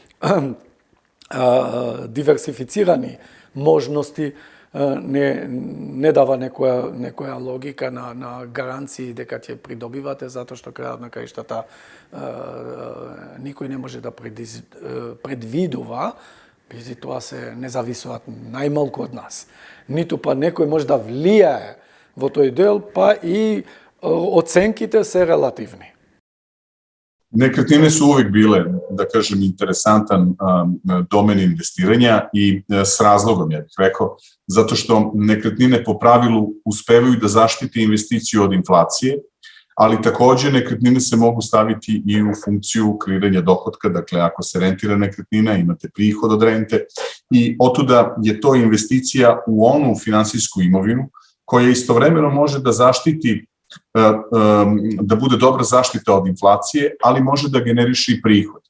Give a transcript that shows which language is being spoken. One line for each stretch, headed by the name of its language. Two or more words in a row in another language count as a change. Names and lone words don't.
Macedonian: диверсифицирани можности не дава некоја логика на гаранции дека ќе придобивате, затоа што крајот на краиштата никој не може да предвидува, бидејќи тоа се не зависуваат најмалку од нас. Ниту па некој може да влијае во тој дел, па и оценките се релативни.
Serbian: Nekretnine su uvijek bile, da kažem, interesantan domen investiranja i s razlogom, ja bih rekao, zato što nekretnine po pravilu uspevaju da zaštite investiciju od inflacije, ali takođe nekretnine se mogu staviti i u funkciju kreiranja dohotka, dakle ako se rentira nekretnina imate prihod od rente i otuda je to investicija u onu finansijsku imovinu koja istovremeno može da zaštiti da bude dobra zaštita od inflacije, ali može da generiše i prihod.